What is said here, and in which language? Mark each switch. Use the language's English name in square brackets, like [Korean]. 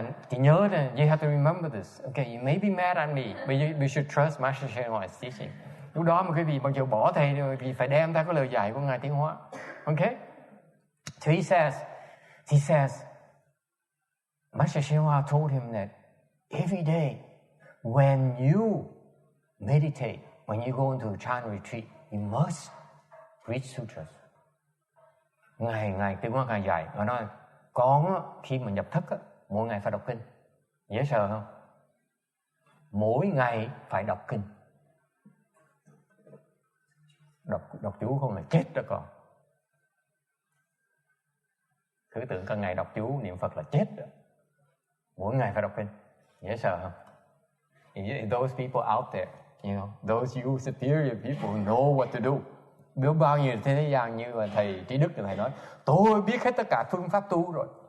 [Vietnamese] Chị nhớ này, [English] you have to remember this. Okay, you may be mad at me, but you should trust Master Shen Hua's teaching. [Vietnamese] Lúc đó mà quý vị mặc dù bỏ thầy thì phải đem ra cái lời dạy của Ngài Tiến Hóa. [English] Okay? So he says, Master Shen Hua told him that every day when you meditate, when you go into a Chan retreat, you must read sutras. [Vietnamese] Ngài Tiến Hóa Ngài dạy, Ngài nói, con khi mà nhập thất, mỗi ngày phải đọc kinh. Dễ sợ không? Mỗi ngày phải đọc kinh. Đọc chú không là chết đó con. Cứ tưởng cả ngày đọc chú niệm Phật là chết đó. Mỗi ngày phải đọc kinh. Dễ sợ không? [English] Those people out there, those you superior people who know what to do. [Vietnamese] Biết bao nhiêu thế gian như là thầy Trí Đức thầy nói, tôi biết hết tất cả phương pháp tu rồi.